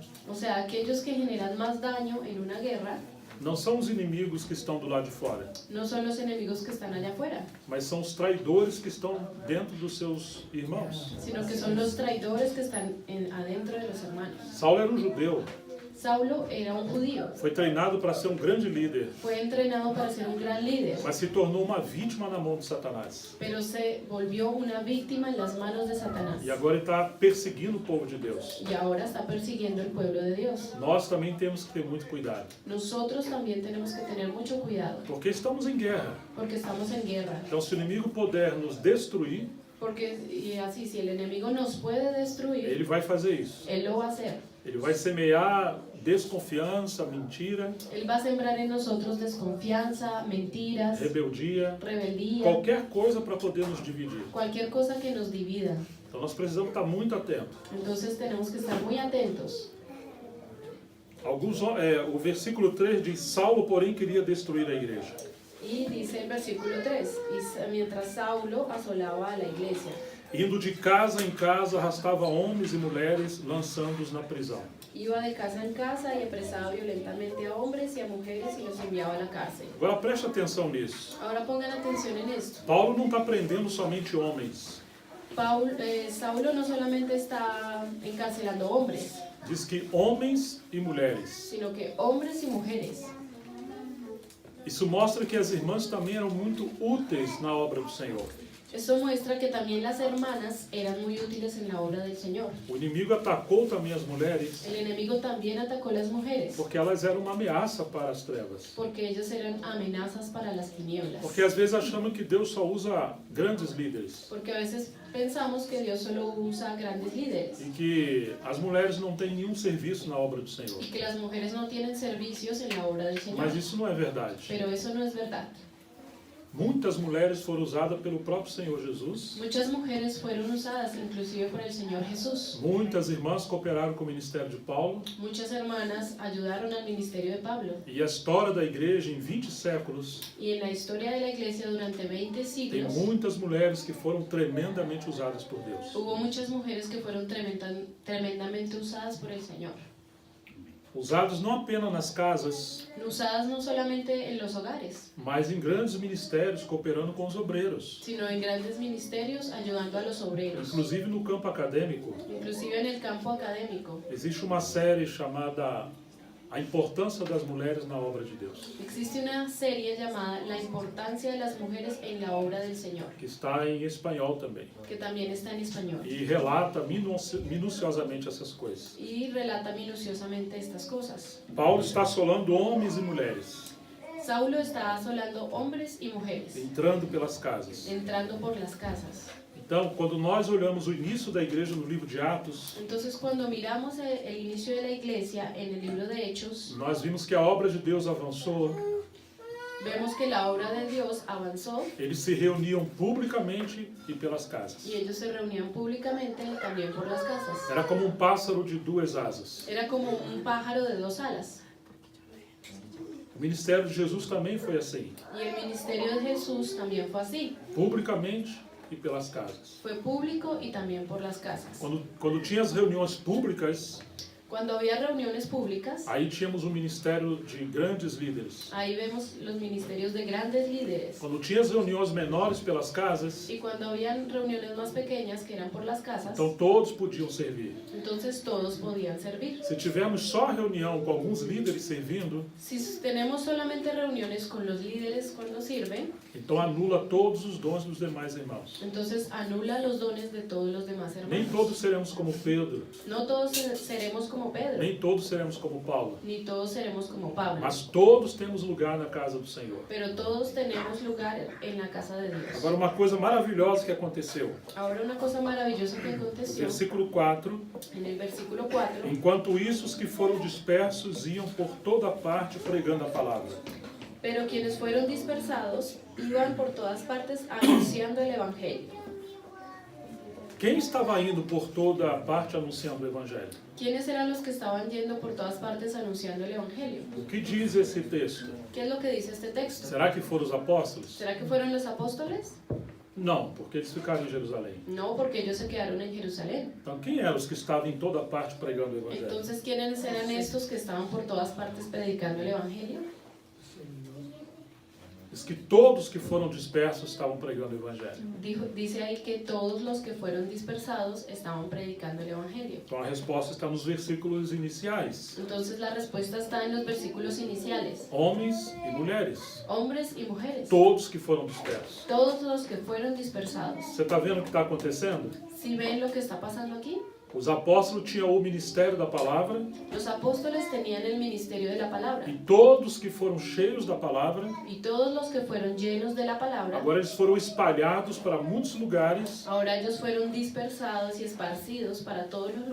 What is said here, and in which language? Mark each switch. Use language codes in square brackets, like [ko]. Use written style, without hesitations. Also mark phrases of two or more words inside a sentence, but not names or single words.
[es] O sea, aquellos que generan más daño en una guerra [pt] não são os inimigos que estão do lado de fora, [es] no son los enemigos que están allá afuera, [pt] mas são os traidores que estão dentro dos seus irmãos. [es] sino que son los traidores que están adentro de los hermanos. [pt] Saulo era um judeu, [es] Saulo era un judío, [pt] foi treinado para ser um grande líder, [es] fue entrenado para ser un gran líder, [pt] mas se tornou uma vítima na mão de Satanás. [es] pero se volvió una víctima en las manos de Satanás [pt] E agora ele está perseguindo o povo de Deus. [es] y ahora está persiguiendo el pueblo de Dios. [pt] Nós também temos que ter muito cuidado, [es] Nosotros también tenemos que tener mucho cuidado [pt] porque estamos em guerra. [es] porque estamos en guerra. [pt] Então, se o inimigo puder nos destruir, [es] Porque y así, si el enemigo nos puede destruir, [pt] ele vai fazer isso. [es] él lo va a hacer. [pt] Ele vai semear desconfiança, mentira, [es] Él va a sembrar en nosotros desconfianza, mentiras, [pt] rebeldia, [es] rebeldía, [pt] qualquer coisa para poder nos dividir. [es] cualquier cosa que nos divida. [pt] Então nós precisamos estar muito atentos. [es] Entonces tenemos que estar muy atentos. [pt] O versículo 3 diz: Saulo, porém, queria destruir a igreja. [es] Y dice el versículo 3, mientras Saulo asolaba a la iglesia, [pt] Indo de casa em casa, arrastava homens e mulheres, lançando-os na prisão. [es] iba de casa en casa y apresaba violentamente a hombres y a mujeres y los enviaba a la cárcel. [pt] Agora preste atenção nisso. [es] Ahora pongan atención en esto. [pt] Paulo não está prendendo somente homens. [es] Saulo no solamente está encarcelando hombres, [pt] Diz que homens e mulheres. [es] sino que hombres y mujeres. [pt] Isso mostra que as irmãs também eram muito úteis na obra do Senhor. [es] Esto muestra que también las hermanas eran muy útiles en la obra del Señor. [pt] O inimigo atacou também as mulheres [es] El enemigo también atacó a las mujeres [pt] porque elas eram uma ameaça para as trevas. [es] porque ellos eran amenazas para las tinieblas. [pt] Porque às vezes achamos que Deus só usa grandes líderes [es] Porque a veces pensamos que Dios solo usa grandes líderes [pt] e que as mulheres não têm nenhum serviço na obra do Senhor. [es] y que las mujeres no tienen servicios en la obra del Señor. [pt] Mas isso não é verdade. [es] Pero eso no es verdad. [pt] Muitas mulheres foram usadas pelo próprio Senhor Jesus. [es] Muchas mujeres fueron usadas inclusive por el Señor Jesús. [pt] Muitas irmãs cooperaram com o ministério de Paulo. [es] Muchas hermanas ayudaron al ministerio de Pablo. [pt] E a história da igreja em 20 séculos [es] Y en la historia de la iglesia durante 20 [pt] tem [es] siglos [pt] muitas mulheres que foram tremendamente usadas por Deus. [es] hubo muchas mujeres que fueron tremendamente usadas por el Señor. [pt] Usados não apenas nas casas, [es] Usadas no solamente en los hogares, [pt] mas em grandes ministérios cooperando com os obreiros. [es] sino en grandes ministerios ayudando a los obreros. [pt] Inclusive no campo acadêmico, [es] Inclusive en el campo académico. [pt] existe uma série chamada A Importância das Mulheres na Obra de Deus, [es] Existe una serie llamada La importancia de las mujeres en la obra del Señor, [pt] que está em espanhol também, [es] que también está en español. [pt] e relata minuciosamente essas coisas. [es] Y relata minuciosamente estas cosas. [pt] Paulo está assolando homens e mulheres, [es] Saulo está asolando hombres y mujeres, [pt] entrando pelas casas. [es] entrando por las casas. [pt] Então, quando nós olhamos o início da igreja no livro de Atos, [es] Entonces, cuando miramos el inicio de la iglesia en el libro de Hechos, [pt] nós vimos que a obra de Deus avançou. [es] vemos que la obra de Dios avanzó [pt] Eles se reuniam publicamente e pelas casas. [es] y ellos se reunían públicamente también por las casas. [pt] Era como um pássaro de duas asas. [es] Era como un pájaro de dos alas. [pt] O ministério de Jesus também foi assim, [es] Y el ministerio de Jesús también fue así. [pt] publicamente e pelas casas. [es] Fue público y también por las casas. [pt] Quando tinha as reuniões públicas, [es] Cuando había reuniones públicas, [pt] aí tínhamos um ministério de grandes líderes. [es] ahí vemos los ministerios de grandes líderes. [pt] Quando tinha as reuniões menores pelas casas, [es] Y cuando habían reuniones más pequeñas que eran por las casas, [pt] então todos podiam servir. [es] entonces todos podían servir. [pt] Se tivermos só reunião com alguns líderes servindo, [es] Si tenemos solamente reuniones con los líderes cuando sirven, [pt] então anula todos os dons dos demais irmãos. [es] entonces anula los dones de todos los demás [pt] Nem [es] hermanos. [pt] todos seremos como Pedro, [es] No todos seremos como Pedro, [pt] nem todos seremos como Paulo, [es] ni todos seremos como Pablo, [pt] mas todos temos lugar na casa do Senhor. [es] pero todos tenemos lugar en la casa de Dios. [pt] Agora, uma coisa maravilhosa que aconteceu. [es] Ahora una cosa maravillosa que [pt] No [es] aconteció [pt] versículo 4, [es] en el versículo 4. [pt] enquanto isso, os que foram dispersos iam por toda parte pregando a palavra. [es] Pero quienes fueron dispersados iban por todas partes anunciando el Evangelio. [pt] Quem estava indo por toda parte anunciando o Evangelho? [es] ¿Quiénes eran los que estaban yendo por todas partes anunciando el Evangelio? [pt] O que diz esse texto? [es] ¿Qué es lo que dice este texto? [pt] Será que foram os apóstolos? [es] ¿Será que fueron los apóstoles? [pt] Não, porque eles ficaram em Jerusalém. [es] No, porque ellos se quedaron en Jerusalén. [pt] Então, quem eram os que estavam em toda parte pregando o Evangelho? [es] Entonces, ¿quiénes eran estos que estaban por todas partes predicando el Evangelio? [pt] Diz que todos que foram dispersos estavam pregando o Evangelho. [es] Dice ahí que todos los que fueron dispersados estaban predicando el Evangelio. [pt] Então, a resposta está nos versículos iniciais. [es] Entonces, la respuesta está en los versículos iniciales. [pt] Homens e mulheres. [es] Hombres y mujeres. [pt] Todos que foram dispersos. [es] Todos los que fueron dispersados. [pt] Você está vendo o que está acontecendo? [es] ¿Sí ven lo que está pasando aquí? [pt] Os apóstolos tinham o ministério da palavra [es] Los apóstoles tenían el ministerio de la palabra. [pt] e todos que foram cheios da palavra, [es] Y todos los que fueron llenos de la palabra, [pt] agora eles foram espalhados para muitos lugares [es] ahora ellos fueron dispersados y esparcidos para todos los